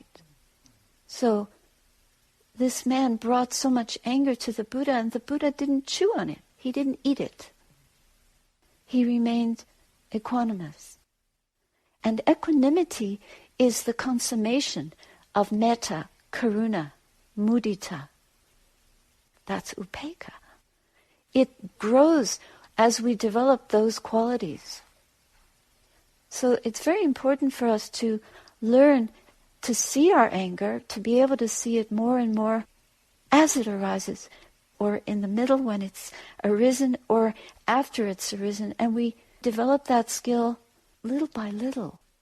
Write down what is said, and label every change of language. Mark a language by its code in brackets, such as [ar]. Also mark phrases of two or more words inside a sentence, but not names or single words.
[en] So this man brought so much anger to the Buddha, and the Buddha didn't chew on it. He didn't eat it. He remained equanimous. And equanimity is the consummation of [pi] metta, karuna, mudita. [en] That's upekkha. It grows as we develop those qualities. So it's very important for us to learn to see our anger, to be able to see it more and more as it arises, or in the middle when it's arisen, or after it's arisen, and we develop that skill little by little.